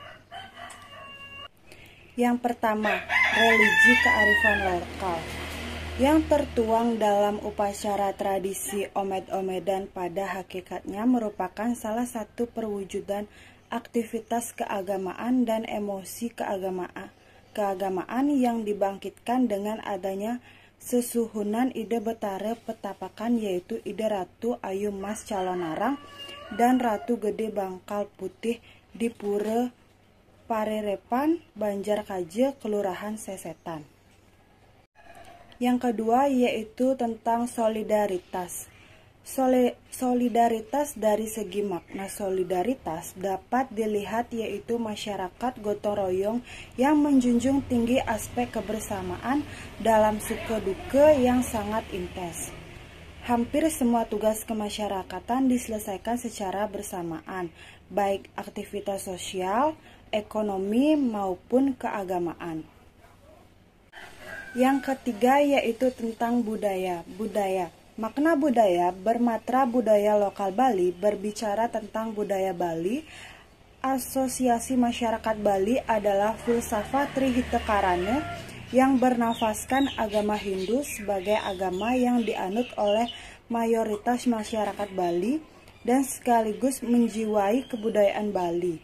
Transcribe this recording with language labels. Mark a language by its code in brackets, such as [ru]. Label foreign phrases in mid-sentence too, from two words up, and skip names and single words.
[id] Yang pertama, religi kearifan lokal yang tertuang dalam upacara tradisi omed-omedan pada hakikatnya merupakan salah satu perwujudan aktivitas keagamaan dan emosi keagamaan yang dibangkitkan dengan adanya sesuhunan ide betara petapakan, yaitu ide Ratu Ayu Mas Calonarang dan Ratu Gede Bangkal Putih di Pura Parerepan, Banjar Kaje, Kelurahan Sesetan. Yang kedua yaitu tentang solidaritas. Solidaritas dari segi makna solidaritas dapat dilihat yaitu masyarakat gotong royong yang menjunjung tinggi aspek kebersamaan dalam suka duka yang sangat intens. Hampir semua tugas kemasyarakatan diselesaikan secara bersamaan, baik aktivitas sosial, ekonomi, maupun keagamaan. Yang ketiga yaitu tentang budaya. Makna budaya bermatra budaya lokal Bali berbicara tentang budaya Bali. Asosiasi Masyarakat Bali adalah filsafat Trihita Karana yang bernafaskan agama Hindu sebagai agama yang dianut oleh mayoritas masyarakat Bali dan sekaligus menjiwai kebudayaan Bali.